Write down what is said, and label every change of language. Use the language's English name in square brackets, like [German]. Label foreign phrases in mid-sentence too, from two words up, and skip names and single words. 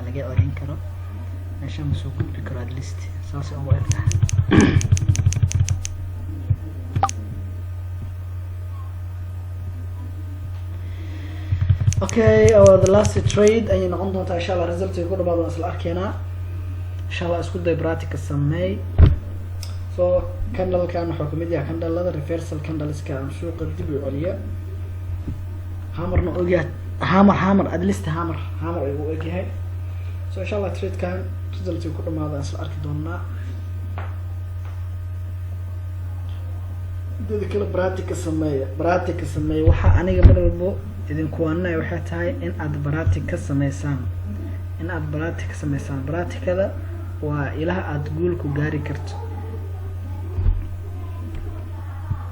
[Somali] laga oran karo meeshaan soo gudbi karo [English] at least [Somali] saas oo wada [English] okay the last trade [Somali] ayay noqon doontaa [Arabic] إن شاء الله [Somali] result ay ku dhawaado asal arkeena [Arabic] إن شاء الله [Somali] isku day practice sameey so candle kan wuxuu kamid yahay [English] candle reversal [Somali] candleska aan suuqa dib u celiya hamarna ogaad hammer [English] at least hammer [Somali] ayuu u egyahay so [Arabic] إن شاء الله [Somali] trade kan result ku dhamaado asal arki doonaa dad kale practice sameey waxa aniga mar walbo idinku waanay waxay tahay in aad practice sameysaan practice-kada waa ilaha aad gool ku gaari karto